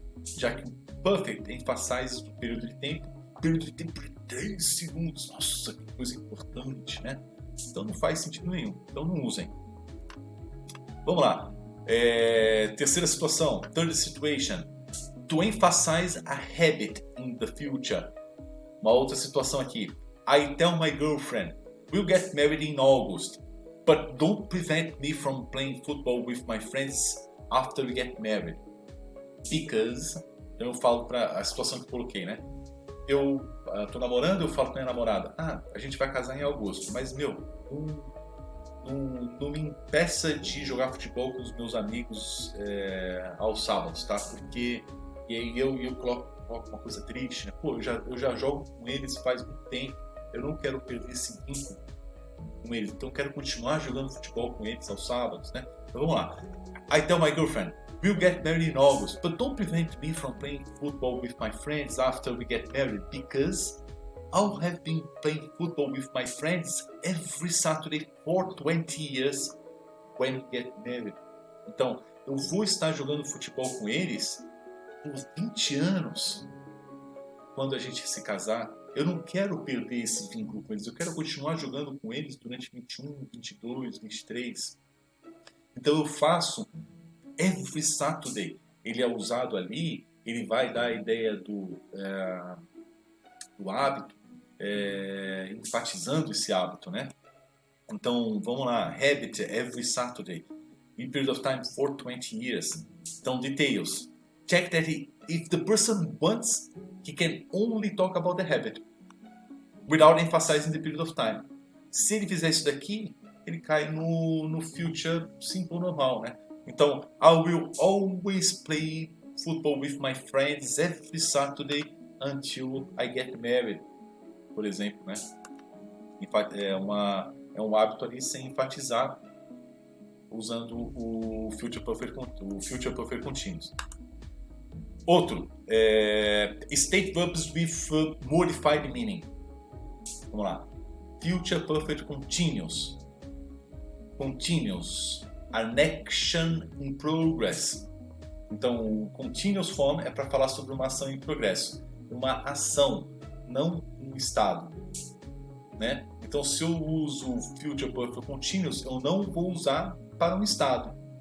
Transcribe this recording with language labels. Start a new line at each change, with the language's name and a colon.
Portuguese: Já que o
English: perfect emphasize
Portuguese: o período de tempo de 3 segundos. Nossa, que coisa importante, né? Então não faz sentido nenhum. Então não usem. Vamos lá. Terceira situação.
English: Third situation. To emphasize a habit in the future.
Portuguese: Uma outra situação aqui.
English: I tell my girlfriend, we'll get married in August, but don't prevent me from playing football with my friends after we get married. Because,
Portuguese: então eu falo para a situação que eu coloquei, né? Eu tô namorando, eu falo com a minha namorada, a gente vai casar em agosto, mas não me impeça de jogar futebol com os meus amigos aos sábados, tá? Porque e aí eu coloco uma coisa triste, né? Pô, eu já jogo com eles faz muito tempo, eu não quero perder esse vínculo com eles, então eu quero continuar jogando futebol com eles aos sábados, né? Então vamos lá.
English: I tell my girlfriend, we'll get married in August, but don't prevent me from playing football with my friends after we get married, because I'll have been playing football with my friends every Saturday for 20 years when we get married.
Portuguese: Então, eu vou estar jogando futebol com eles por 20 anos quando a gente se casar. Eu não quero perder esse vínculo com eles, eu quero continuar jogando com eles durante 21, 22, 23. Então eu faço
English: every Saturday.
Portuguese: Ele é usado ali, ele vai dar a ideia do hábito, enfatizando esse hábito, né? Então, vamos lá.
English: Habit every Saturday. In period of time for 20 years. Então, details. Check that if the person wants, he can only talk about the habit without emphasizing the period of time.
Portuguese: Se ele fizer isso daqui, ele cai no future simple normal, né?
English: Então, I will always play football with my friends every Saturday until I get married,
Portuguese: por exemplo, né? É um hábito ali sem enfatizar, usando o Future Perfect Continuous.
English: Outro, State Verbs with Modified Meaning.
Portuguese: Vamos lá.
English: Future Perfect Continuous. Continuous. An action in progress.
Portuguese: Então, o Continuous Form é para falar sobre uma ação em progresso. Uma ação, não um estado. Né? Então, se eu uso o Future Perfect Continuous, eu não vou usar para um estado.